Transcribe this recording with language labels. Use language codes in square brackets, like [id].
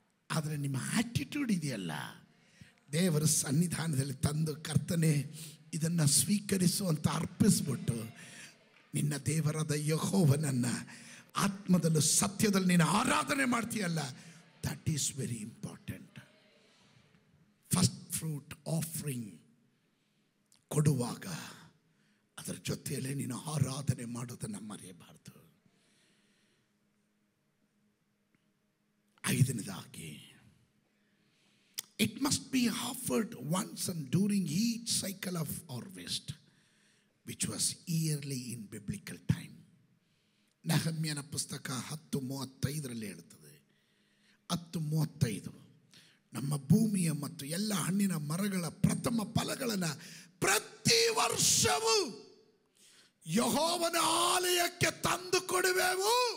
[kn] ಆದರೆ ನಿಮ್ಮ ಆಟಿಟ್ಯೂಡ್ ಇದೆಯಲ್ಲ, ದೇವರ ಸನ್ನಿಧಾನದಲ್ಲಿ ತಂದು ಕರ್ತನೆ ಇದನ್ನು ಸ್ವೀಕರಿಸುವಂತ ಅರ್ಪಿಸ್ಬಿಟ್ಟು ನಿನ್ನ ದೇವರಾದ ಯೆಹೋವನನ್ನು ಆತ್ಮದಲ್ಲೂ ಸತ್ಯದಲ್ಲಿ ನೀನು ಆರಾಧನೆ ಮಾಡ್ತೀಯಲ್ಲ, [en] That is very important. [kn] First fruit offering ಕೊಡುವಾಗ ಅದರ ಜೊತೆಯಲ್ಲೇ ನೀನು ಆರಾಧನೆ ಮಾಡೋದನ್ನು ಮರೆಯಬಾರ್ದು. [en] 5ನೇದಾಗಿ, it must be offered once and during each cycle of harvest, which was yearly in biblical time. [kn] ನೆಹೆಮ್ಯನ ಪುಸ್ತಕ 10:35 ಹೇಳುತ್ತದೆ. 10:35, ನಮ್ಮ ಭೂಮಿಯ ಮತ್ತು ಎಲ್ಲ ಹಣ್ಣಿನ ಮರಗಳ ಪ್ರಥಮ ಫಲಗಳನ್ನು ಪ್ರತಿ ವರ್ಷವೂ ಯೆಹೋವನ ಆಲಯಕ್ಕೆ ತಂದು ಕೊಡುವೆವು.